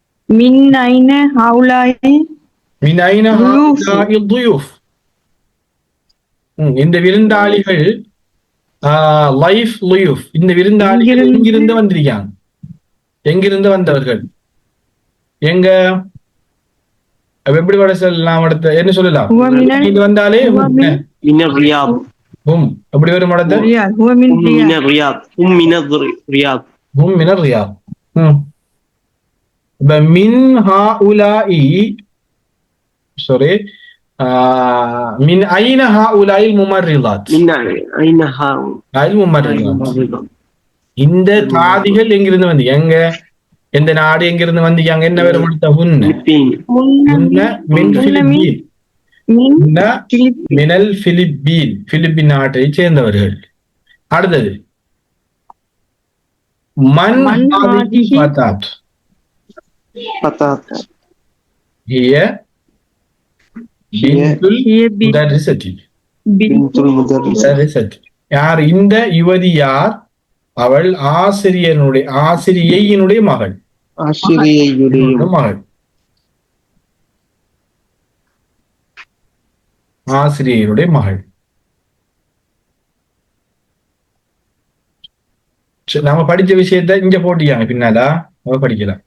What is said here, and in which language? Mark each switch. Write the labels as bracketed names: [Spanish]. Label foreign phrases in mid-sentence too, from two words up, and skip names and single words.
[Arabic] من أين هؤلاء من أين ضيوف ஹாஉலாஇ ضيوف. [Tamil] இந்த விருந்தாளிகள் லைஃப் லுயூஃப், இந்த விருந்தாளிகள் எங்கிருந்து? எங்கிருந்து வந்திருக்காங்க? எங்கிருந்து வந்தவர்கள்? எங்க எப்படி வர சொல்லலாம்? அடுத்த என்ன சொல்லலாம்? [Arabic] هو من [Tamil] இது வந்தாலே [Arabic] هو من من الرياض. [Tamil] அப்படி வரும் அடுத்த [Arabic] الرياض هو من هم من الرياض الرياض. هم من الرياض. هم من الرياض. இப்ப من هؤلاء sorry من أين هؤلاء الممرضات. من أين هؤلاء முமர்ரிதாத். [Tamil] இந்த தாதிகள் எங்கிருந்து வந்து எங்க எந்த நாடு எங்கிருந்து வந்தீங்க? என்ன வரும் அடுத்த ஹுன்ன [Arabic] الفلبين. هن من الفلبين. من ஹுன்ன فلبين من الفلبين, [Tamil] பிலிப்பின் நாட்டை சேர்ந்தவர்கள். அடுத்தது மன் [Arabic] மன் ஹாதிஹி ஹாதிஹி ஃபதாத். فتاة. هي பின்துல் هي முதர்ரிசதி. بنت المدرس. [Tamil] முதர்ரிசதி. யார் இந்த யுவதி? யார் அவள்? ஆசிரியையினுடைய மகள். ஆசிரியையுடைய மகள், ஆசிரியருடைய மகள். சரி, நம்ம படிச்ச விஷயத்த இங்க போட்டியாங்க பின்னாலா நம்ம படிக்கலாம்.